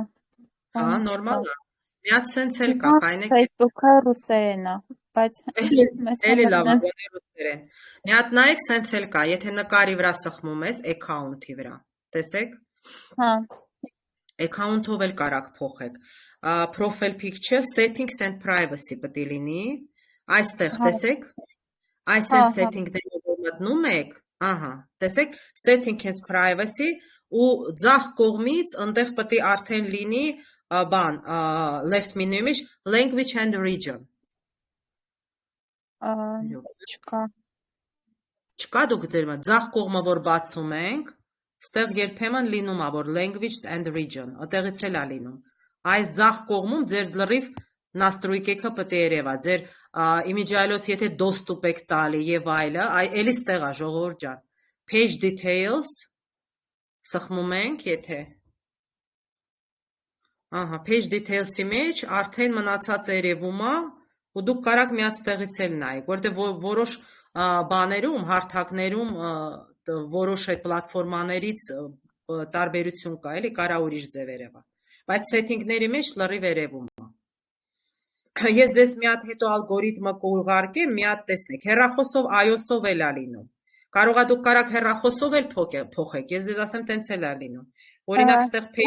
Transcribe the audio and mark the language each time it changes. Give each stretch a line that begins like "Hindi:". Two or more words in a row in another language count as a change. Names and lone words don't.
Armenian: Հա, նորմալ է։ Մի հատ սենց էլ կա, կայնեք։ Facebook-ը ռուսերեն է, բայց էլի լավ է ռուսերեն։ Մի հատ նայեք սենց էլ կա, եթե նկարի վրա սխմում ես account-ի վրա, տեսեք։ Հա։ Account-ով էլ կարաք փոխեք։
English: Profile picture, settings and privacy
Armenian: պետք է լինի։ Այստեղ տեսեք։ Այս են setting-ները որ մտնում եք, ահա, տեսեք,
English: settings and privacy
Armenian: ու ձախ կողմից այնտեղ պետք է արդեն լինի բան,
English: left menu-
Armenian: ի մեջ
English: language and region։
Armenian: Չկա։ Չկա դուք ձեր ձախ կողմը որ բացում ենք, ստեղ երբեմն լինում է որ
English: language and region,
Armenian: այդտեղից էլ է լինում։ Այս ձախ կողմում ձեր լրիվ настройкեքը պետք է երևա, ձեր իմիջայլոց եթե доступ եք տալի եւ այլը, էլի ստեղ է ժողովուրդ ջան։
English: Page details
Armenian: սխմում ենք, եթե Ահա,
English: page details-
Armenian: ի մեջ արդեն մնացած երևում է, ու դուք կարաք միած տեղից էլ նայեք, որտեղ որոշ բաներում, հարթակներում որոշ այդ պլատֆորմաներից տարբերություն կա, էլի կարա ուրիշ ձև երևա։ Բայց setting-ների մեջ լրիվ երևում է։ Ես ձեզ մի հատ հետո ալգորիթմը կուղարկեմ, մի հատ տեսնեք, հեռախոսով iOS-ով էլ է լինում։ Կարող է դուք կարաք հեռախոսով էլ փոխեք, ես ձեզ ասեմ տենց էլ է լինում։ Օրինակ ստեղ page